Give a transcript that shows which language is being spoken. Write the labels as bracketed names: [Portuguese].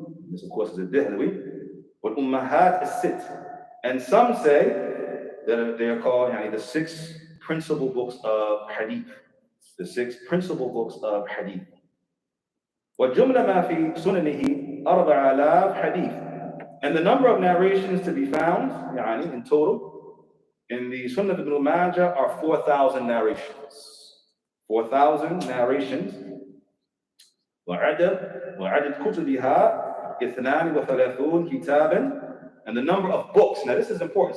[English] This, of course, is a Dihlawi. Ummahat as-Sitt. And some say that they are called the 6 principal books of Hadith. The 6 principal books of Hadith. [Arabic] وَجُمْلَ مَا فِي سُنَنِهِ 4,000 hadith. [English] And the number of narrations to be found, in total, in the Sunnah of Ibn Majah are 4,000 narrations. 4,000 narrations. [Arabic] وعدد كتبها 32 كتابا. [English] And the number of books. Now this is important.